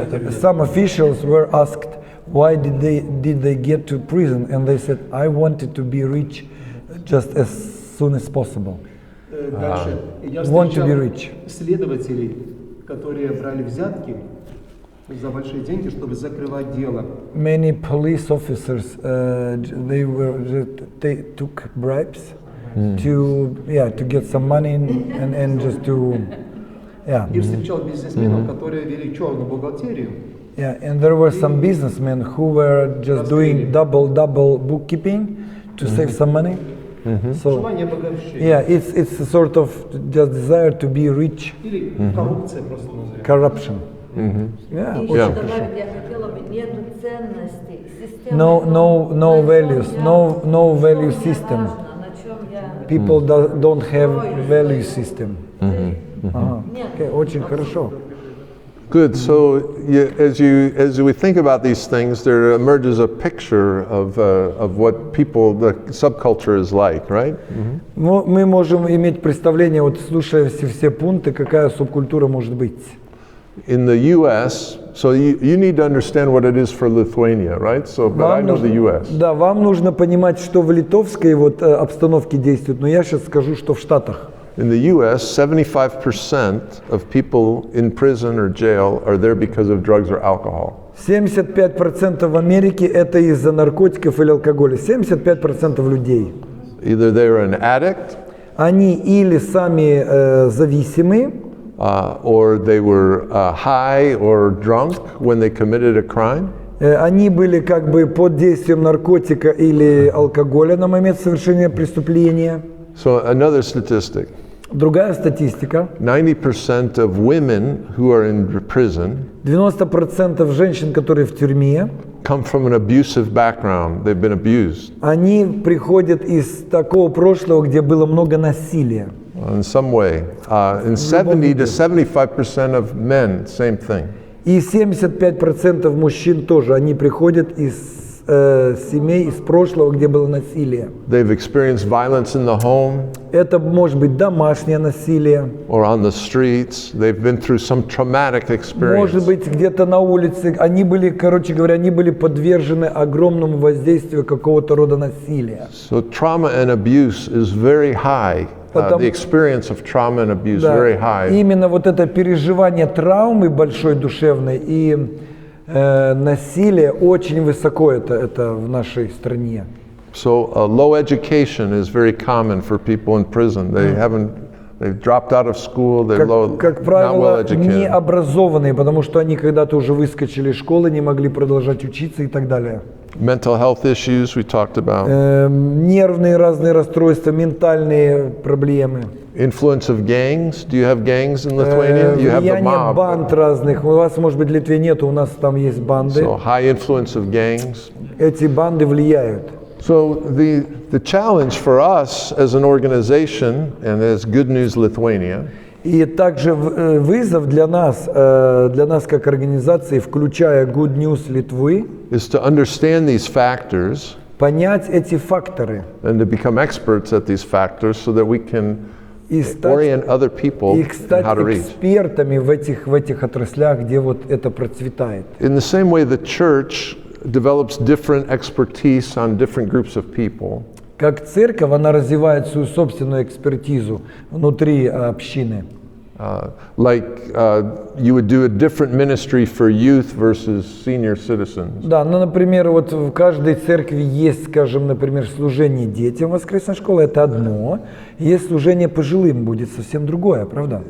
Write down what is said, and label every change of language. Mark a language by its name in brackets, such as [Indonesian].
[English] Some officials were asked why did they get to prison, and they said, I wanted to be rich just as soon as possible. [Russian] Дальше я [English] Want to be [Russian] встречал [English] rich. [Russian] следователей, которые брали взятки за большие деньги, чтобы закрывать дело. [English] Many police officers they took bribes to get some money and just to [Russian] И встречал бизнесменов, которые вели черную бухгалтерию. [English] Yeah, and there were some businessmen who were just doing double bookkeeping to save some money. So [Russian] Желание обогащения. [English] yeah, it's a sort of just desire to be rich. [Russian] Или коррупция просто назовем. [English] Corruption. Yeah, [Russian] И очень еще хорошо. добавить, я хотела бы, нету ценностей, система. [English] No values, no value system. [Russian] На чем я... [English] People don't have value system. [Russian] Okay, очень хорошо. [English] Good. So, as we think about these things, there emerges a picture of what the subculture is like, right? [Russian] Но мы можем иметь представление, вот слушая все пункты, какая субкультура может быть. [English] In the U.S., so you need to understand what it is for Lithuania, right? So, but I know the U.S. [Russian] Да, вам нужно понимать, что в литовской вот обстановке действует, но я сейчас скажу, что в Штатах. [English] In the U.S., 75% of people in prison or jail are there because of drugs or alcohol. [Russian] 75% в Америке это из-за наркотиков или алкоголя. 75% людей. [English] Either they're an addict, [Russian] Они или сами зависимы, [English] or they were high or drunk when they committed a crime. [Russian] они были как бы под действием наркотика или алкоголя на момент совершения преступления. [English] So another statistic. [Russian] Другая статистика. [English] 90% of women who are in prison [Russian] 90% женщин, которые в тюрьме, [English] come from an abusive background. They've been abused [Russian] они приходят из такого прошлого, где было много насилия. [English] in some way. And 70 to 75% of men, same thing. [Russian] И 75% мужчин тоже, они приходят из семей, из прошлого, где было насилие. [English] They've experienced violence in the home [Russian] Это может быть домашнее насилие, [English] or on the streets. They've been through some traumatic experience. [Russian] может быть где-то на улице. Они были, короче говоря, они были подвержены огромному воздействию какого-то рода насилия. [English] So trauma and abuse is very high. The experience of trauma and abuse very high. [Russian] Именно вот это переживание травмы большой душевной и насилие очень высоко это в нашей стране. [English] So low education is very common for people in prison. They haven't they've dropped out of school, they're [Russian] Как [English] not well [Russian] правило, не [English] educated. [Russian] образованные, потому что они когда-то уже выскочили из школы, не могли продолжать учиться и так далее. [English] Mental health issues we talked about. [Russian] Нервные разные расстройства, ментальные проблемы. [English] Influence of gangs. Do you have gangs in Lithuania? You have the [Russian] Влияние [English] mob. [Russian] банд разных. У вас, может быть, в Литве нет, у нас там есть банды. [English] So high influence of gangs. [Russian] Эти банды влияют. [English] So the challenge for us as an organization and as Good News Lithuania [Russian] И также вызов для нас как организации, включая Good News Литвы, [English] is to understand these factors [Russian] понять эти факторы [English] and to become experts at these factors so that we can [Russian] и [English] orient other people [Russian] и [English] in [Russian] стать [English] how to reach. [Russian] экспертами в этих отраслях, где вот это процветает. [English] In the same way, the church develops different expertise on different groups of people. [Russian] Как церковь, она развивает свою собственную экспертизу внутри общины. [English] You would do a different ministry for youth versus senior citizens. [Russian] Да, ну, например, вот в каждой церкви есть, скажем, например, служение детям воскресной школы, это одно, есть служение пожилым, будет совсем другое, правда?